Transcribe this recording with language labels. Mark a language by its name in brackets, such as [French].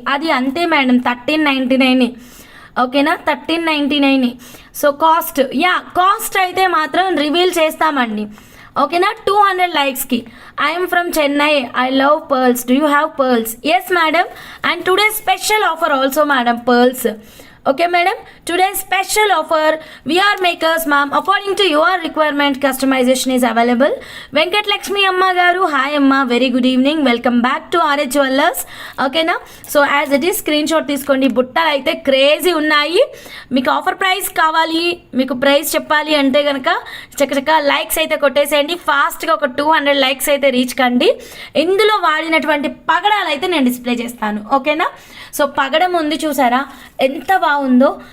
[Telugu] అది అంతే మేడం, 1399. ఓకేనా, 1399. సో కాస్ట్, యా కాస్ట్ అయితే మాత్రం రివీల్ చేస్తామండి. ఓకేనా, 200 లైక్స్కి. [English] I'm from Chennai, I love pearls, do you have pearls? Yes madam, and today special offer also madam pearls. Okay madam, today's special offer, we are makers ma'am, according to your requirement customization is available. Venkat Lakshmi amma garu, hi amma, very good evening, welcome back to RH Jewellers. Okay na, so as it is screenshot [Telugu] తీసుకోండి. బుట్టలు అయితే crazy ఉన్నాయి. మీకు offer price కావాలి, మీకు price చెప్పాలి అంటే కనుక చక్కచక్క లైక్స్ అయితే కొట్టేసేయండి. ఫాస్ట్గా ఒక 200 లైక్స్ అయితే రీచ్ కండి. ఇందులో వాడినటువంటి పగడాలు అయితే నేను డిస్ప్లే చేస్తాను. ఓకేనా, సో పగడం ఉంది చూసారా ఎంత బాగుందో.